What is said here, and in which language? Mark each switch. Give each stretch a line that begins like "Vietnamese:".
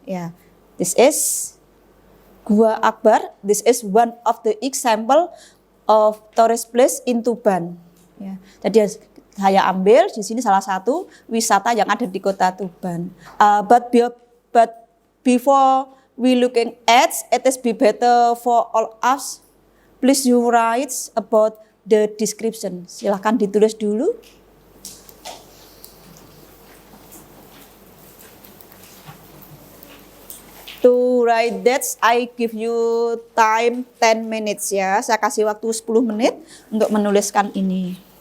English: Yeah, this is Gua Akbar. This is one of the example of tourist place in Tuban.
Indonesian: Ya, jadi saya ambil di sini salah satu wisata yang ada di kota Tuban.
English: But before we looking at it is be better for all us. Please you write about the description.
Indonesian: Silahkan ditulis dulu.
English: To write that, I give you time 10 minutes ya.
Indonesian: Saya kasih waktu 10 menit untuk menuliskan ini.